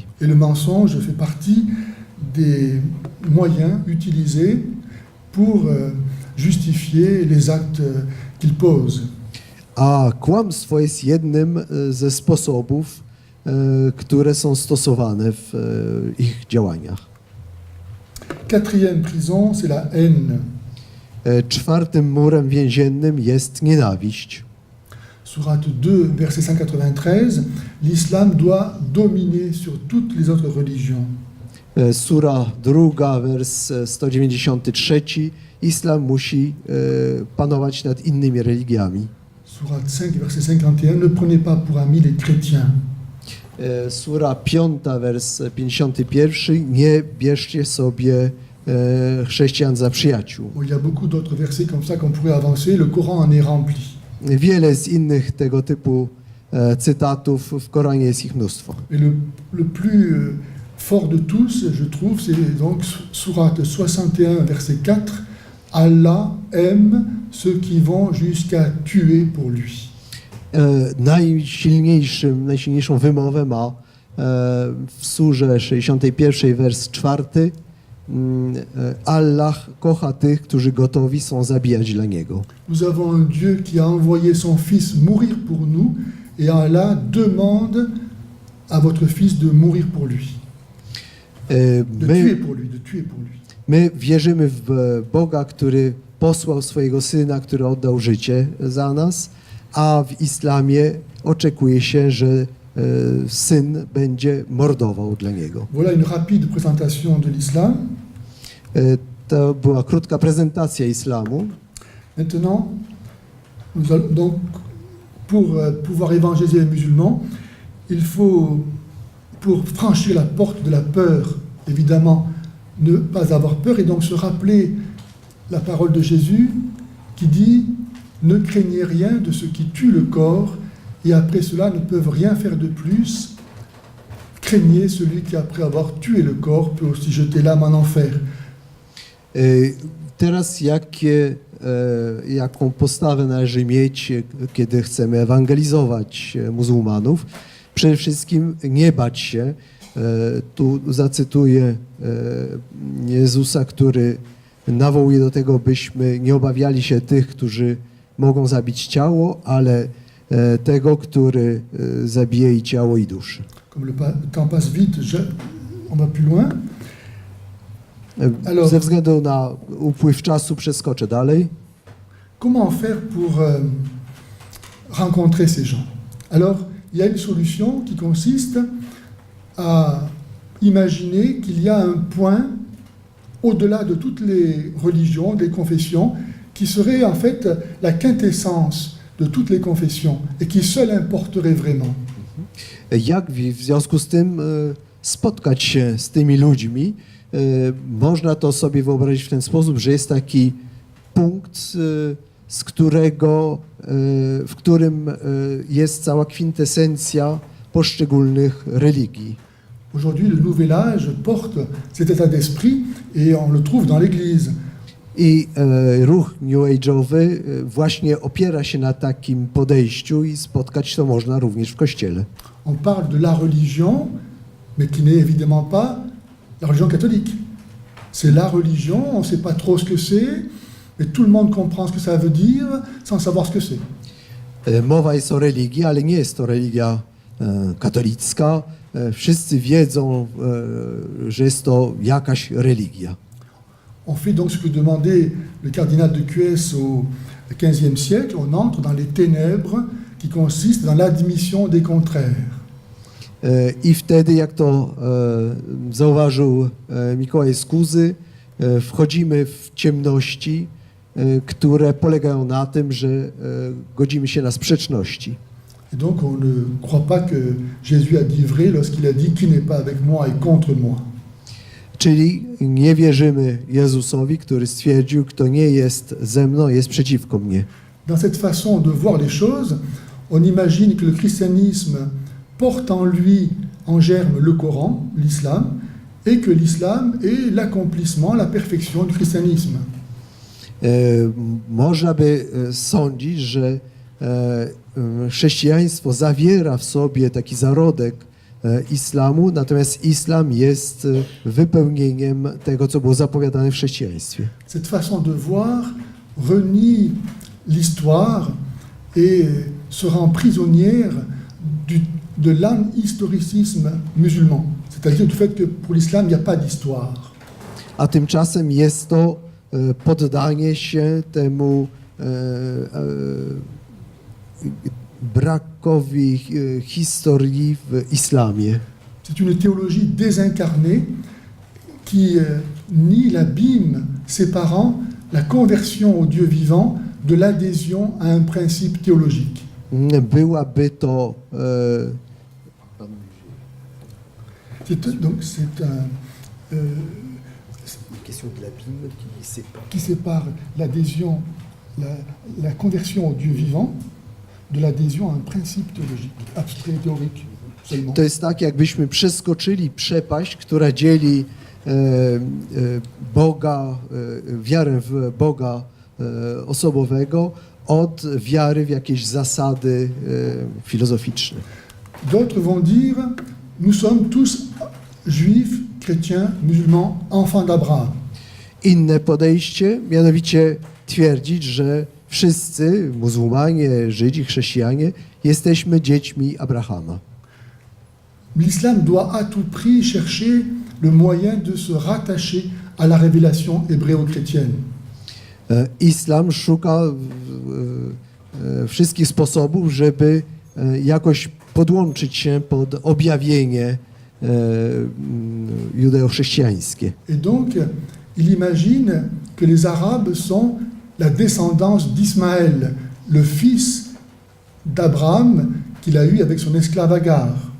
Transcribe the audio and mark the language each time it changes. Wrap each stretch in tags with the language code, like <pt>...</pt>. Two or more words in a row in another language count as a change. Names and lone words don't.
<fr>Et le mensonge fait partie des moyens utilisés pour justifier les actes qu'ils posent.</fr> <pl>A kłamstwo jest jednym ze sposobów, które są stosowane w ich działaniach.</pl> <fr>Quatrième prison, c'est la haine.</fr> <pl>Czwartym murem więziennym jest nienawiść.</pl> <fr>Sourate 2, verset 193, l'islam doit dominer sur toutes les autres religions.</fr> <pl>Sura 2, wers 193. Islam musi panować nad innymi religiami.</pl> <fr>Sourate 5, verset 51, ne prenez pas pour amis les chrétiens.</fr> <pl>Sura 5, wers 51. Nie bierzcie sobie chrześcijan za przyjaciół.</pl> <fr>Bon, il y a beaucoup d'autres versets comme ça qu'on pourrait avancer. Le Coran en est rempli.</fr> <pl>Wiele z innych tego typu cytatów w Koranie jest ich mnóstwo.</pl> <fr>Et le plus fort de tous, je trouve, c'est donc sourate 61, verset 4. Allah aime ceux qui vont jusqu'à tuer pour lui.</fr> <pl>Najsilniejszą wymowę ma w surze 61, wers 4. Allah kocha tych, którzy gotowi są zabijać dla Niego.</pl> <fr>Nous avons un Dieu qui a envoyé son Fils mourir pour nous, et Allah demande à votre Fils de mourir pour lui, de tuer pour lui, de tuer pour lui.</fr> <pl>My wierzymy w Boga, który posłał swojego Syna, który oddał życie za nas, a w islamie oczekuje się, że Syn będzie mordował dla Niego.</pl> <fr>Voilà une rapide présentation de l'islam.</fr> <pl>To była krótka prezentacja islamu.</pl> <fr>Maintenant, nous allons, donc, pour pouvoir évangéliser les musulmans, il faut, pour franchir la porte de la peur, évidemment, ne pas avoir peur et donc se rappeler la parole de Jésus qui dit « Ne craignez rien de ceux qui tuent le corps et après cela ne peuvent rien faire de plus. Craignez celui qui après avoir tué le corps peut aussi jeter l'âme en enfer. »</fr> <pl>Teraz jaką postawę należy mieć, kiedy chcemy ewangelizować muzułmanów? Przede wszystkim nie bać się. Tu zacytuję Jezusa, który nawołuje do tego, byśmy nie obawiali się tych, którzy mogą zabić ciało, ale tego, który zabije i ciało, i duszę.</pl> <fr>Comme le temps passe vite, on va plus loin. Alors,</fr> <pl>ze względu na upływ czasu przeskoczę dalej.</pl> <fr>Comment faire pour rencontrer ces gens? Alors, il y a une solution qui consiste à imaginer qu'il y a un point au-delà de toutes les religions, des confessions, qui serait en fait la quintessence de toutes les confessions et qui seul importerait vraiment.</fr> <pl>Jak w związku z tym spotkać się z tymi ludźmi? Można to sobie wyobrazić w ten sposób, że jest taki punkt, w którym jest cała kwintesencja poszczególnych religii.</pl> <fr>Aujourd'hui, le Nouvel Âge porte cet état d'esprit et on le trouve dans l'Église.</fr> <pl>I ruch New Age'owy właśnie opiera się na takim podejściu i spotkać to można również w Kościele.</pl> <fr>On parle de la religion, mais qui n'est évidemment pas la religion catholique. C'est la religion, on ne sait pas trop ce que c'est, mais tout le monde comprend ce que ça veut dire sans savoir ce que c'est.</fr> <pl>Mowa jest o religii, ale nie jest to religia katolicka. Wszyscy wiedzą, że jest to jakaś religia.</pl> <fr>On fait donc ce que demandait le cardinal de Cuès au XVe siècle, on entre dans les ténèbres qui consistent dans l'admission des contraires.</fr> <pl>I wtedy, jak to zauważył Mikołaj z Kuzy, wchodzimy w ciemności, które polegają na tym, że godzimy się na sprzeczności.</pl> <fr>Et donc on ne croit pas que Jésus a dit vrai lorsqu'il a dit « Qui n'est pas avec moi est contre moi ».</fr> <pl>Czyli nie wierzymy Jezusowi, który stwierdził, kto nie jest ze mną, jest przeciwko mnie.</pl> <fr>Dans cette façon de voir les choses, on imagine que le christianisme porte en lui, en germe, le Coran, l'islam, et que l'islam est l'accomplissement, la perfection du christianisme.</fr> <pl>Można by sądzić, że chrześcijaństwo zawiera w sobie taki zarodek islamu, natomiast islam jest wypełnieniem tego, co było zapowiadane w chrześcijaństwie.</pl> <fr>Cette façon de voir renie l'histoire et se rend prisonnière de l'historicisme musulman, c'est-à-dire du fait que pour l'islam, il n'y a pas d'histoire.</fr> <pl>A tymczasem jest to poddanie się temu brakowi historii w islamie.</pl> <fr>C'est une théologie désincarnée qui nie l'abîme séparant la conversion au Dieu vivant de l'adhésion à un principe théologique.</fr> <pl>Byłaby to</pl> <fr>C'est question de l'abîme qui sépare l'adhésion, la conversion au Dieu vivant de l'adhésion à un principe théologique, abstrait, théorique seulement.</fr> <pl>To jest tak, jakbyśmy przeskoczyli przepaść, która dzieli Boga, wiarę w Boga osobowego od wiary w jakieś zasady filozoficzne.</pl> <fr>D'autres vont dire, nous sommes tous juifs, chrétiens, musulmans, enfants d'Abraham.</fr> <pl>Inne podejście, mianowicie twierdzić, że wszyscy muzułmanie, Żydzi, chrześcijanie jesteśmy dziećmi Abrahama.</pl> <fr>L'islam doit à tout prix chercher le moyen de se rattacher à la révélation hébraeo-chrétienne.</fr> <pl>Islam szuka wszystkich sposobów, żeby jakoś podłączyć się pod objawienie judeo-chrześcijańskie.</pl> <fr>Et donc, il imagine que les Arabes sont la descendance d'Ismaël, le fils d'Abraham qu'il a eu avec son esclave Agar.</fr>